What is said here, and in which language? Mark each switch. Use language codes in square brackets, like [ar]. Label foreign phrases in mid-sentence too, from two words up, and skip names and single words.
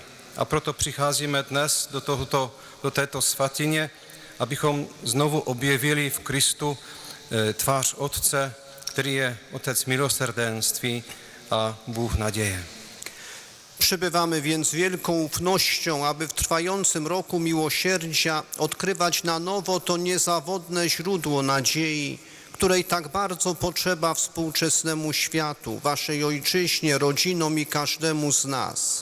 [cs] A proto přicházíme dnes do této svatyně, abychom znovu objevili v Kristu tvář Otce, který je Otec milosrdenství a Bůh naděje. [pl] Przybywamy więc wielką ufnością, aby w trwającym roku miłosierdzia odkrywać na nowo to niezawodne źródło nadziei, której tak bardzo potrzeba współczesnemu światu, waszej ojczyźnie, rodzinom i każdemu z nas.